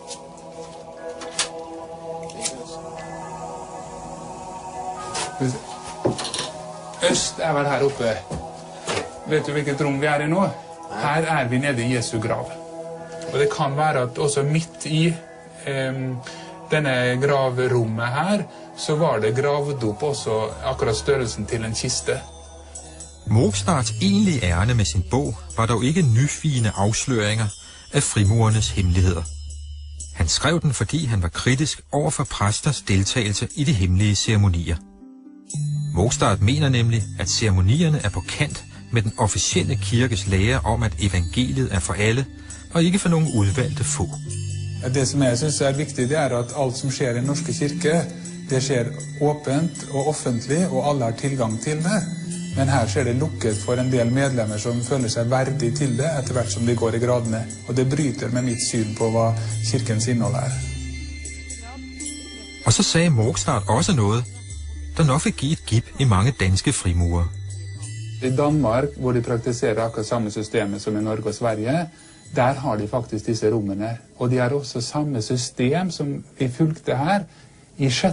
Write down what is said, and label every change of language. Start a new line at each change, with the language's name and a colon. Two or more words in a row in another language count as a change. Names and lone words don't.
Norwegian: Øst vel her oppe. Vet du hvilket rom vi i nå? Her vi nede i Jesu grav. Og det kan være at også midt i denne gravrommet her, så var det gravd opp også akkurat størrelsen til en kiste.
Danish: Mogstads egentlige ærne med sin bog var dog ikke nyfine afsløringer af frimurernes hemmeligheder. Han skrev den, fordi han var kritisk over for præsters deltagelse i de hemmelige ceremonier. Mogstad mener nemlig, at ceremonierne på kant med den officielle kirkes lære om, at evangeliet for alle, og ikke for nogle udvalgte få.
Norwegian: Det som jeg synes viktig, det at alt som skjer i den norske kirke, det skjer åpent og offentlig, og alle har tilgang til det. Men her skjer det lukket for en del medlemmer som føler seg verdig til det, etter hvert som de går i gradene. Og det bryter med mitt syn på hva kirkens innhold
Danish: Og så sagde Mogstad også noget, der nok vil give et gip i mange danske frimurer.
Norwegian: I Danmark, hvor de praktiserer akkurat samme systemet som i Norge og Sverige, der har de faktisk disse rommene. Og de har også samme system som vi fulgte her i 6.